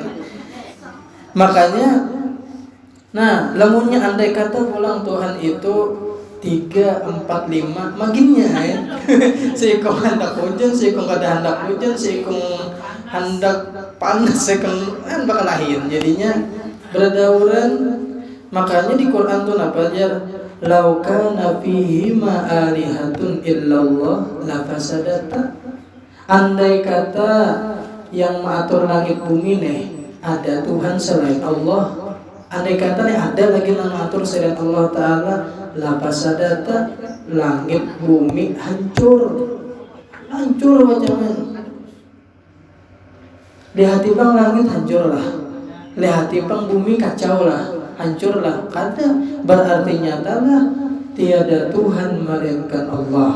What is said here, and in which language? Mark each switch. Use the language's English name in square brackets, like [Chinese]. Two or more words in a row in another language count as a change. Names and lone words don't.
[Banjar] Makanya nah lamunnya andai kata pulang Tuhan itu 3, 4, 5 maginnya ya. Seikong hendak hujan, seikong kada hendak hujan, seikong hendak panas, seikong bakal lahir jadinya berdauran. Makanya di Quran tuh apa aja [Arabic] لو كان فيهما آلهة إلا الله لفسدتا. [Banjar] Andai kata yang mengatur langit bumi nih ada Tuhan selain Allah, andai kata nih ada lagi yang mengatur selain Allah Ta'ala, [Arabic] لفسدتا, [Banjar] langit bumi hancur macamnya. Lihat bang langit hancur lah, lihat bang bumi kacau lah, hancur lah. Kada berarti nyatalah tiada Tuhan melainkan Allah.